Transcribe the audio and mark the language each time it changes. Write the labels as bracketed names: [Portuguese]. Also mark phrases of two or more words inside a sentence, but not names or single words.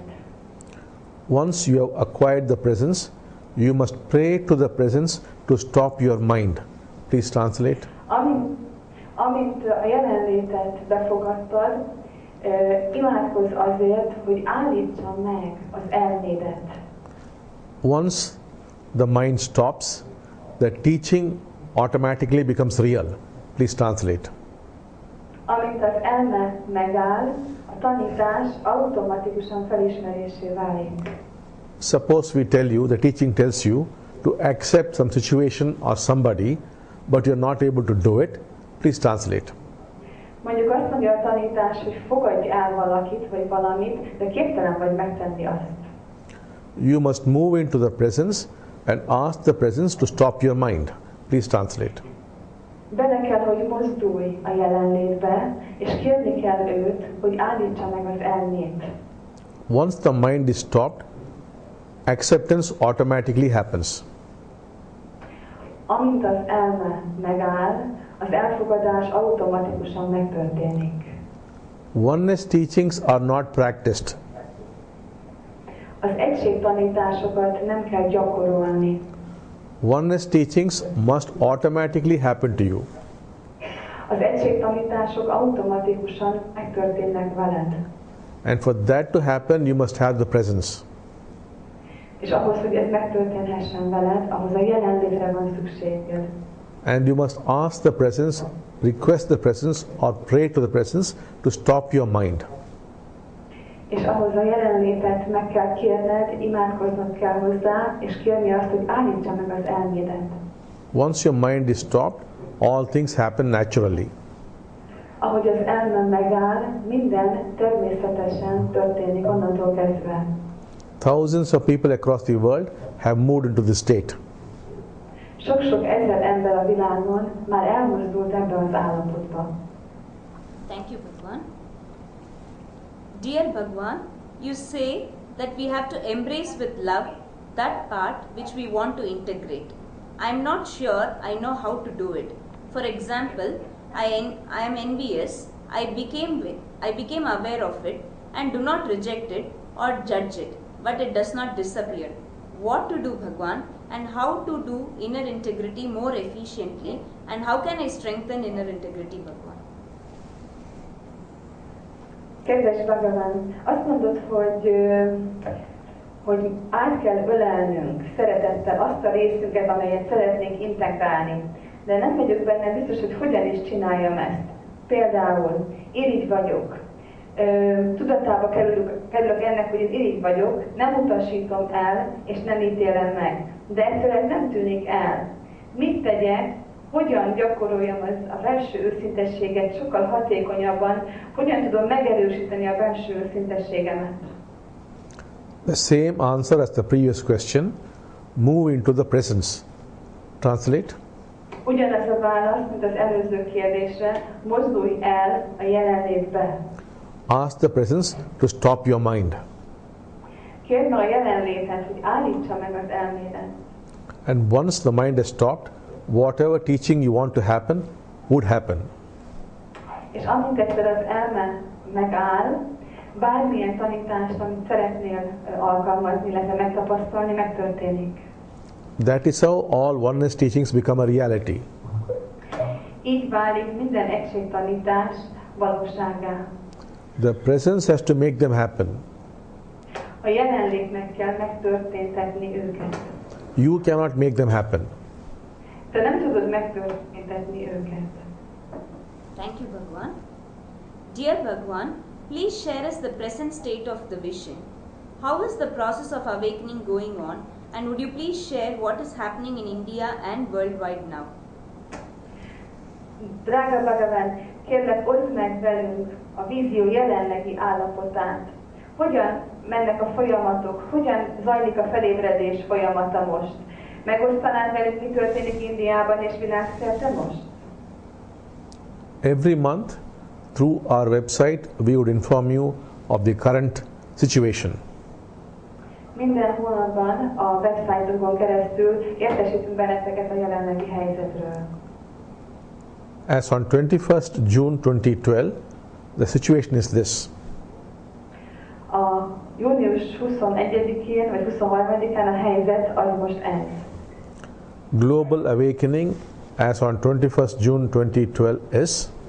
[English] Once you have acquired the presence, you must pray to the presence to stop your mind. Please translate. [Hungarian] Amint a jelenlétet befogadtad, imádkozz azért, hogy állítsa meg az elmédet. [English] Once the mind stops, the teaching automatically becomes real. Please translate. [Hungarian] Amint az elme megáll, a tanítás automatikusan felismerésé válik. [English] Suppose we tell you, the teaching tells you to accept some situation or somebody, but you're not able to do it. Please translate. [Hungarian] Mondjuk azt mondja a tanítás, hogy fogadj el valakit vagy valamit, de képtelen vagy megtenni azt. [English] You must move into the presence and ask the presence to stop your mind. Please translate. [Hungarian] Bele kell, hogy mozdulj a jelenlétbe, és kérni kell őt, hogy állítsa meg az elmét. [English] Once the mind is stopped, acceptance automatically happens. [Hungarian] Amint az elme megáll, az elfogadás automatikusan megtörténik. [English] Oneness teachings are not practiced. [Hungarian] Az egységtanításokat nem kell gyakorolni. [English] Oneness teachings must automatically happen to you. [Hungarian] Az egységtanítások automatikusan megtörténnek veled. [English] And for that to happen, you must have the presence. [Hungarian] És ahhoz, hogy ez megtörténhessen veled, ahhoz a jelenlétre van szükséged. [English] And you must ask the presence, request the presence, or pray to the presence to stop your mind. [Hungarian] És ahhoz a jelenlétet meg kell kérned, imádkoznod kell hozzá, és kérni azt, hogy állítsa meg az elmédet. [English] Once your mind is stopped, all things happen naturally. [Hungarian] Ahogy az elme megáll, minden természetesen történik onnantól kezdve. [English] Thousands of people across the world have moved into this state. [Hungarian] Sok-sok ezer ember a világon már elmozdult ebbe az állapotba. [English] Thank you, Bhagavan. Dear Bhagavan, you say that we have to embrace with love that part which we want to integrate. I am not sure I know how to do it. For example, I am envious, I became aware of it and do not reject it or judge it, but it does not disappear. What to do, Bhagavan, and how to do inner integrity more efficiently, and how can I strengthen inner integrity, Bhagavan? [Hungarian] Kedves Bhagavan, azt mondod, hogy át kell ölelnünk szeretettel azt a részünket, amelyet szeretnénk integrálni. De nem vagyok benne biztos, hogy hogyan is csináljam ezt. Például, irigy vagyok. Tudatába kerülök ennek, hogy én irigy vagyok, nem utasítom el, és nem ítélem meg. De egyszerűen nem tűnik el. Mit tegyek? Hogyan gyakoroljam a belső őszintességet sokkal hatékonyabban? Hogyan tudom megerősíteni a belső őszintességemet? [English] The same answer as the previous question. Move into the presence. Translate. [Hungarian] Ugyanaz a válasz, mint az előző kérdésre. Mozdulj el a jelenlétbe. [English] Ask the presence to stop your mind. [Hungarian] Kérd meg a jelenlétet, hogy állítsa meg az elmédet. [English] And once the mind is stopped, whatever teaching you want to happen would happen. [Hungarian] És amint egyszer az elme megáll, bármilyen tanítást, amit szeretnél alkalmazni, illetve megtapasztalni, megtörténik. [English] That is how all oneness teachings become a reality. [Hungarian] Így válik minden egységtanítás valósággá. [English] The presence has to make them happen. [Hungarian] A jelenlétnek kell megtörténtetni őket. [English] You cannot make them happen. [Hungarian] Te nem tudod megtörténtetni őket. [English] Thank you, Bhagavan. Dear Bhagavan, please share us the present state of the vision. How is the process of awakening going on, and would you please share what is happening in India and worldwide now? [Hungarian] Drága Bhagavan, kérlek, oszd meg velünk a vízió jelenlegi állapotát. Hogyan mennek a folyamatok? Hogyan zajlik a felébredés folyamata most? Megosztanád velünk, mi történik Indiában és világszerte most? [English] Every month, through our website, we would inform you of the current situation. [Hungarian] Minden hónapban a website-unkon keresztül értesítünk benneteket a jelenlegi helyzetről. [English] As on 21st June 2012, the situation is this. [Hungarian] A június 21-én vagy 23-án a helyzet az most ez. [English] Global awakening as on 21st June 2012 is